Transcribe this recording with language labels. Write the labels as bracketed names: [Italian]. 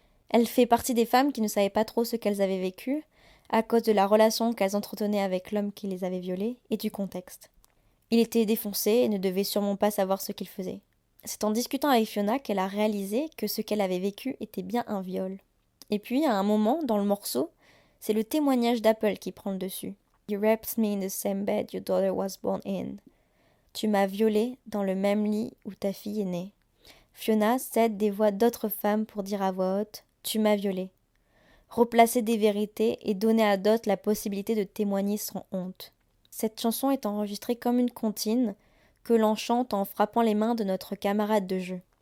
[French] Elle fait partie des femmes qui ne savaient pas trop ce qu'elles avaient vécu, à cause de la relation qu'elles entretenaient avec l'homme qui les avait violées et du contexte. Il était défoncé et ne devait sûrement pas savoir ce qu'il faisait. C'est en discutant avec Fiona qu'elle a réalisé que ce qu'elle avait vécu était bien un viol. Et puis, à un moment, dans le morceau, c'est le témoignage d'Apple qui prend le dessus. [English] You raped me in the same bed your daughter was born in. [French] Tu m'as violée dans le même lit où ta fille est née. Fiona cède des voix d'autres femmes pour dire à voix haute « Tu m'as violée ». Replacer des vérités et donner à d'autres la possibilité de témoigner sans honte. Cette chanson est enregistrée comme une comptine que l'on chante en frappant les mains de notre camarade de jeu.